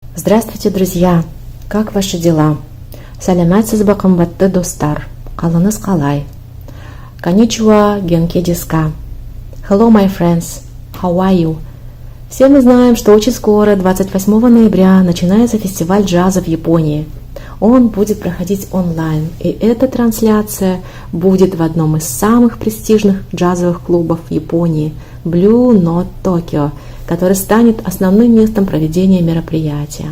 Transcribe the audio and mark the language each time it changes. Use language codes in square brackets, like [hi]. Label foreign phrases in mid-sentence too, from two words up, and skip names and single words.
[ru] Здравствуйте, друзья! Как ваши дела? [kk] Сәлеметсіз бе қымбатты достар? Қалыңыз қалай? [ja] こんにちは、元気ですか. [en] Hello, my friends. How are you? [ru] Все мы знаем, что очень скоро, 28 ноября, начинается фестиваль джаза в Японии. Он будет проходить онлайн, и эта трансляция будет в одном из самых престижных джазовых клубов Японии – Blue Note Tokyo, который станет основным местом проведения мероприятия.